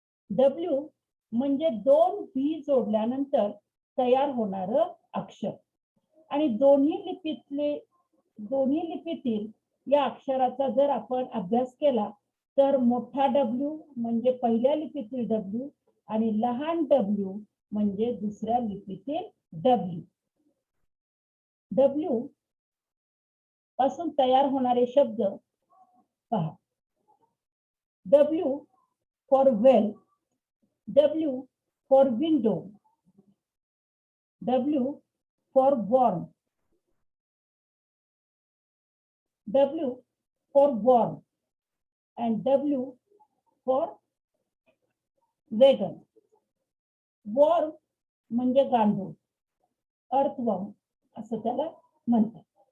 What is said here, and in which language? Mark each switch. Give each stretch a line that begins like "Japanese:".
Marathi: W म्हणजे दोन V जोडल्यानंतर तयार होणारं अक्षर आणि दोन्ही लिपीतील या अक्षराचा जर आपण अभ्यास केला तर मोठा W म्हणजे पहिल्या लिपीतील W आणि लहान W म्हणजे दुसऱ्या लिपीतील W. W पासून तयार होणारे शब्द पहा.
English: W for well, W for window, W for warm, W for warm and W for wagon.
Marathi: Warm म्हणजे गांडूळ, अर्थवर्म असं त्याला म्हणतात.